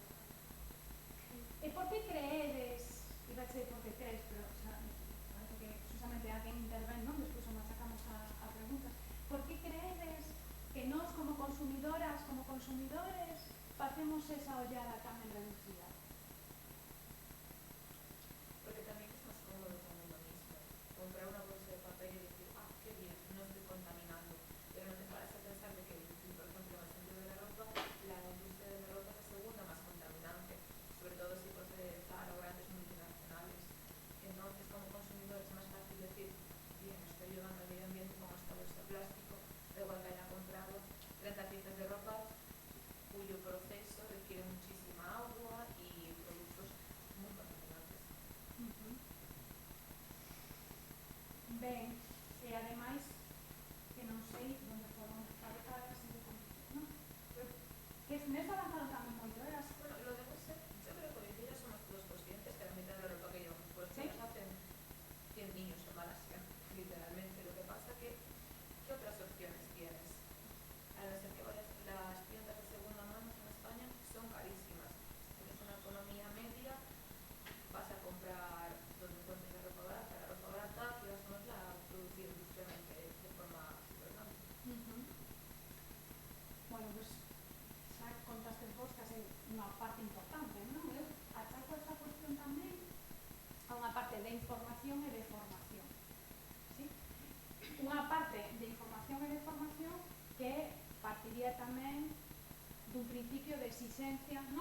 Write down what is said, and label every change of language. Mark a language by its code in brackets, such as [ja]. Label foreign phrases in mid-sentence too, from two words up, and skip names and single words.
[gl] E por que creedes, iba a dizer por que crees, pero parece que precisamente alguén intervén, non? Despois o machacamos a preguntas. Por que creedes que nós como consumidoras, como consumidores, facemos esa ollada tan reducida? [es] Porque también es más cómodo con uno mismo. Comprar una bolsa de papel y decir, qué bien, no estoy contaminando. Pero no te paras a pensar de que, por ejemplo, en el sentido de la ropa, la industria de la ropa es la segunda más contaminante, sobre todo si procede de Zara o grandes multinacionales. Entonces, como consumidor es más fácil decir, bien, estoy ayudando al medio ambiente con esta bolsa de plástico, da igual que haya comprado 30 piezas de ropa cuyo proceso requiere muchísima agua y productos muy contaminantes. [gl] Ben, e ademais que non sei onde foron fabricadas non? Que nesto avanzaron tamén moito, [es] Bueno, lo de ser, yo creo que hoy en día somos todos conscientes que la mitad de la ropa que llevamos puesta ¿Sí? nos hacen 100 niños en Malasia, literalmente. Lo que pasa que, ¿qué otras opciones tienes? A no ser que vayas, las tiendas de segunda mano en España son carísimas. Si tienes una economía media, vas a comprar donde encuentres la ropa barata, quizás no es la producida industrialmente de forma super grande. [gl] Bueno, pues xa contaste vos que é unha parte importante, non? Eu achaco esta cuestión tamén a unha parte de información e de formación, ¿sí? Unha parte de información e de formación que partiría tamén dun principio de exigencia, non?